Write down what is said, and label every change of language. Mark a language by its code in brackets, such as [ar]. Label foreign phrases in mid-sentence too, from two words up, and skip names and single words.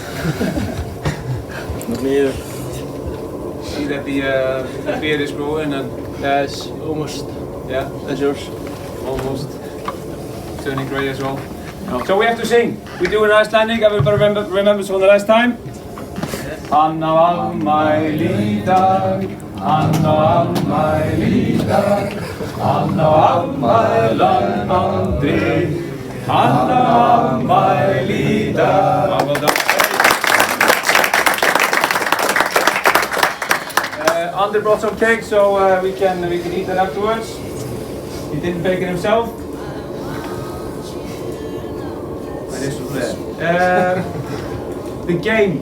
[en] Not me either. See that the beard is growing and Yes, almost. yeah, That's yours. almost turning grey as well. So we have to sing. We do an Icelandic. Everybody remembers from the last time. [is] Hann á afmæli í dag, hann á afmæli í dag, hann á afmælan Andri, hann á afmæli í dag. [en] Well done. Andri brought some cake, so we can eat that afterwards. He didn't bake it himself. The game.